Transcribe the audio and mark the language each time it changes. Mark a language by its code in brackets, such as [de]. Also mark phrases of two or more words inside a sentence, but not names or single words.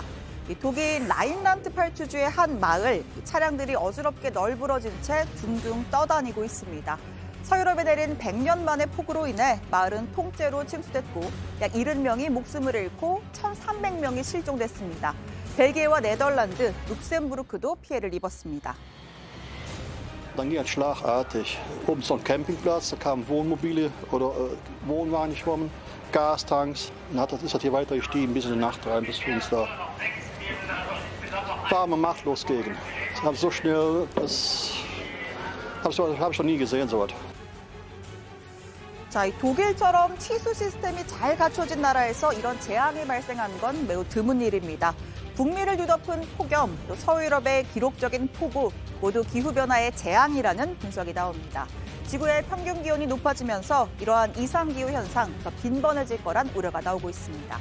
[ko] 독일 라인란트팔투주의 한 마을, 차량들이 어지럽게 널브러진 채 둥둥 떠다니고 있습니다. 서유럽에 내린 100년 만의 폭우로 인해 마을은 통째로 침수됐고 약 70명이 목숨을 잃고 1,300명이 실종됐습니다. 벨기에와 네덜란드, 룩셈부르크도 피해를 입었습니다. [de] Dann ging es schlagartig. Oben so ein Campingplatz, da kamen Wohnmobile oder Wohnwagen geschwommen, Gastanks. Dann ist das hier weiter gestiegen bis in die Nacht rein, bis wir uns da war man machtlos gegen. So schnell, das habe ich noch nie gesehen, so was. [ko] 자, 이 독일처럼 취수 시스템이 잘 갖춰진 나라에서 이런 재앙이 발생한 건 매우 드문 일입니다. 북미를 뒤덮은 폭염, 또 서유럽의 기록적인 폭우, 모두 기후변화의 재앙이라는 분석이 나옵니다. 지구의 평균 기온이 높아지면서 이러한 이상기후 현상 더 빈번해질 거란 우려가 나오고 있습니다.